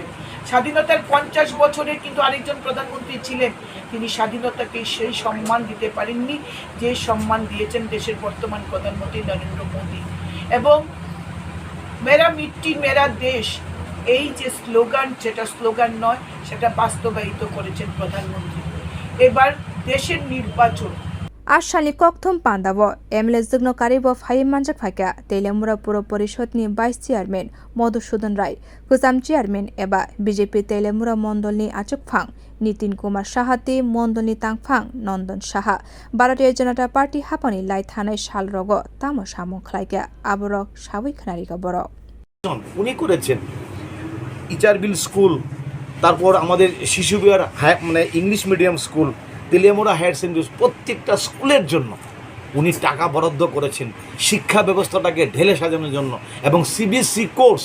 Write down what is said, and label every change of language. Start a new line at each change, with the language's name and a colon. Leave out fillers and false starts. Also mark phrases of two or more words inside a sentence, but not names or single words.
Bangla: স্বাধীনতার 50 বছরে কিন্তু আরেকজন প্রধানমন্ত্রী ছিলেন, তিনি স্বাধীনতাকে সেই সম্মান দিতে পারেননি যে সম্মান দিয়েছেন দেশের বর্তমান প্রধানমন্ত্রী নরেন্দ্র মোদী। এবং মেরা মিট্টি মেরা দেশ, এই যে স্লোগান, সেটা স্লোগান নয়, সেটা বাস্তবায়িত করেছেন প্রধানমন্ত্রী। এবার দেশের নির্বাচন
Kok Borok: आशालि कक्थुम पान्दाबो एमएलए जग्नो कारिबो फाइ मानजक फाइका तेलेमुरा पुर परिषदनि भाइस चेयारमैन मधुसूदन राय गोजाम चेयारमैन एबा बीजेपी तेलेमुरा मण्डलनि आचुकफां नितिन कुमार साहाति मण्डलनि तांगफां नंदन साहा भारतीय जनता पार्टी हापानि लाई थानाय साल रगो तामो सामु खलाइका आबरक साबै खनारिका बरक
Bangla: উনি করেছেন ইচারবিল স্কুল, তারপর আমাদের শিশু বিহার মানে
English: English medium school,
Bangla: তেলিয়ামুড়া হায়ার সেকেন্ডারি, প্রত্যেকটা স্কুলের জন্য উনি টাকা বরাদ্দ করেছেন শিক্ষা ব্যবস্থাটাকে ঢেলে সাজানোর জন্য এবং
English: CBSE course.